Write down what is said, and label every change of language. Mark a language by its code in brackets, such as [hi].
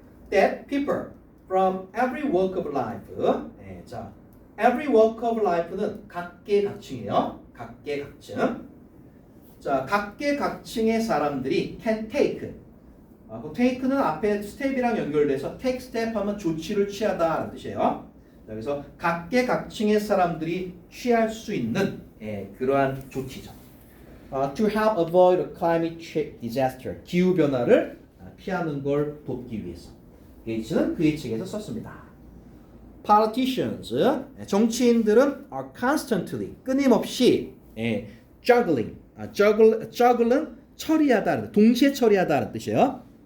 [en] That people from every walk of life 자, every walk of life는 각계각층이에요. [ko] 각계각층. 자, 각계각층의 사람들이 can take. 그 take는 앞에 스텝이랑 연결돼서 take step 하면 조치를 취하다라는 뜻이에요. 자, 그래서 각계각층의 사람들이 취할 수 있는 그러한 조치죠. [en] To help avoid a climate disaster. [ko] 기후 변화를 피하는 걸 돕기 위해서. 게이츠는 그의 책에서 썼습니다. Politicians, 정치인들은 are constantly, 끊임없이 juggling, juggle는 처리하다, 동시에 처리하다는 뜻이에요.